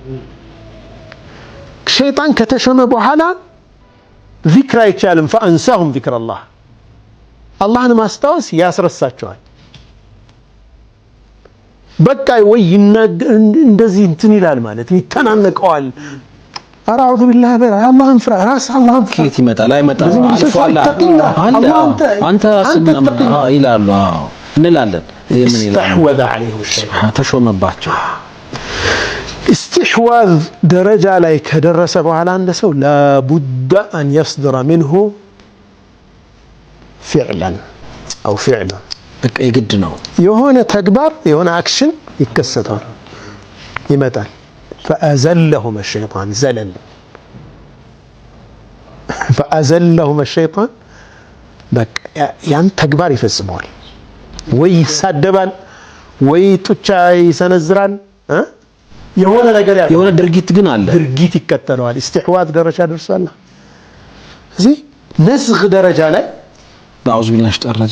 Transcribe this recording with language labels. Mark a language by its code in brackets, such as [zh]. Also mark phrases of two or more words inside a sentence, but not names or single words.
[am] ሸይጣን ከተሾመ በኋላ ዚክር አይቻልም። [ar] فأنساهم ذكر الله [am] አላህን ማስታወስ ያስረሳቸዋል። በቃ ወይ እንደዚህ እንትን ይላል ማለት ይተናነቀዋል። [ar] أعوذ بالله [am] አላህን ፍራ ራስ አላህን ፍራ ከየት ይመጣል አይመጣም አልፏላ አንተ አስብና ይላሉ እንላለን። ምን ይላል [ar] استحوذ عليه الشيطان [am] ተሾመባቸው። استحواذ ደረጃ ላይ ከደረሰ በኋላ አንድ ሰው [ar] لابد أن يصدر منه فعلا أو فعلا [am] በቃ የግድ ነው የሆነ ተግባር የሆነ አክሽን ይከሰታል ይመጣል። [ar] فأزلهم الشيطان زلل فأزلهم الشيطان [am] በቃ ያን ተግባር ይፈጽመዋል። ወይ ይሳደባል ወይ ጡጫ ይሰነዝራል። የሆነ ነገር ያለው የሆነ ድርጊት ግን አለ ድርጊት ይከተለዋል። استحواذ ደረጃ ደርሷል። እዚህ ነዝግ ደረጃ ላይ [ar] أعوذ بالله [am] ተጠራጂ